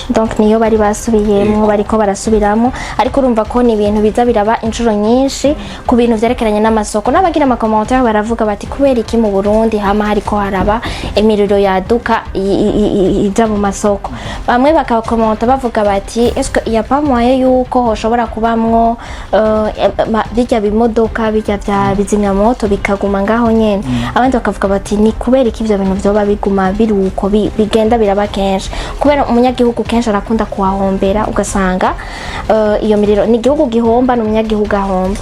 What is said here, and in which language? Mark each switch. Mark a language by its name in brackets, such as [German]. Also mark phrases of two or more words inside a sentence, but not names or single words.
[Rundi] donc niyo bari basubiyemo bariko barasubiramo ariko urumva ko ni ibintu biza biraba inshuro nyinshi ku bintu vyerekeranye n'amasoko n'abagira amakommentaire baravuga bati kubera iki mu Burundi hama hariko haraba emiriro yaduka ija mu masoko bamwe bakakomenta bavuga bati [French] est-ce qu'il y a pas moyen [Rundi] yuko hoshobora kubamwo bijya bimodoka bijya bya bizimya moto bikaguma ngaho nyene abandi bakavuga bati ni kubera iki ivyo bintu vyoba biguma biruko bigenda biraba kenshi kubera umunyagihugu kenshi arakunda kuhahombera ugasanga iyo miriro ni igihugu gihomba n'umunyagihugu ahomba.